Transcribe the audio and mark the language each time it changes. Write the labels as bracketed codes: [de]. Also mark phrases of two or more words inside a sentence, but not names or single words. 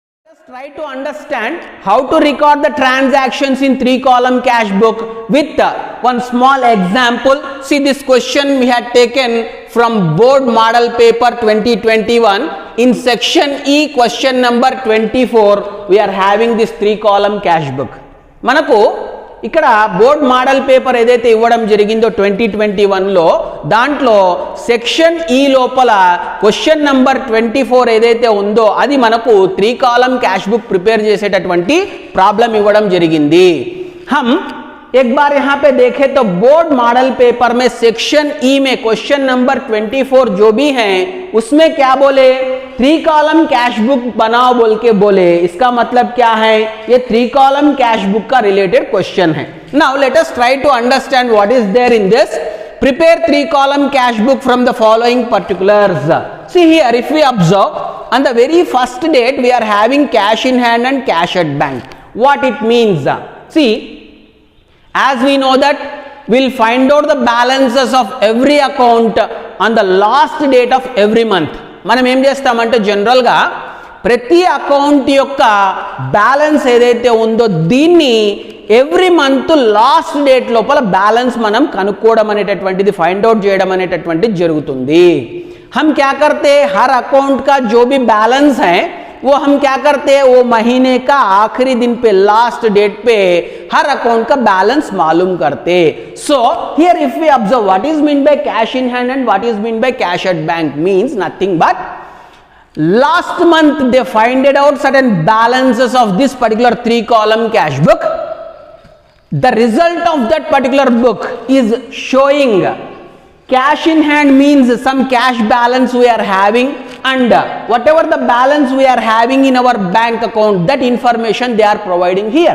[en] Let's try to understand how to record the transactions in 3-column cash book with one small example. See, this question we had taken from board model paper 2021. In section E, question number 24, we are having this 3-column cash book. [te] Manaku ఇక్కడ [en] board model paper [te] ఏదైతే ఇవ్వడం జరిగిందో 2021లో దాంట్లో సెక్షన్ ఈ లోపల [en] question number [te] 24 ఏదైతే ఉందో అది మనకు [en] 3 column cash book [te] ప్రిపేర్ చేసేటటువంటి ప్రాబ్లం ఇవ్వడం జరిగింది. [hi] हम एक बार यहाँ पे देखें तो [en] board model paper [hi] में सेक्शन ई में [en] question number [hi] 24 जो भी है उसमें क्या बोले [en] 3 column cash book [hi] बनाओ बोल के बोले. इसका मतलब क्या है, ये [en] 3 column cash book [hi] का [en] related question [hi] है. [en] Now let us try to understand what is there in this. Prepare 3 column cash book from the following particulars. See here, if we observe on the very first date we are having cash in hand and cash at bank. What it means? See, as we know that we'll find out the balances of every account on the last date of every month. [te] మనం ఏం చేస్తామంటే జనరల్గా ప్రతి అకౌంట్ యొక్క బ్యాలెన్స్ ఏదైతే ఉందో దీన్ని [en] every month last date [te] లోపల బ్యాలెన్స్ మనం కనుక్కోవడం అనేటటువంటిది [en] find out [te] చేయడం అనేటటువంటిది జరుగుతుంది. [hi] हम क्या करते हैं, हर अकाउंट का जो भी बैलेंस है वो हम क्या करते हैं, वो महीने का आखिरी दिन पे [en] last date [hi] पे हर अकाउंट का बैलेंस मालूम करते. [en] So here if we observe what is mean by cash in hand and what is mean by cash at bank means nothing but last month they finded out certain balances of this particular 3 column cash book. The result of that particular book is showing cash in hand means some cash balance we are having, and whatever the balance we are having in our bank account, that information they are providing here.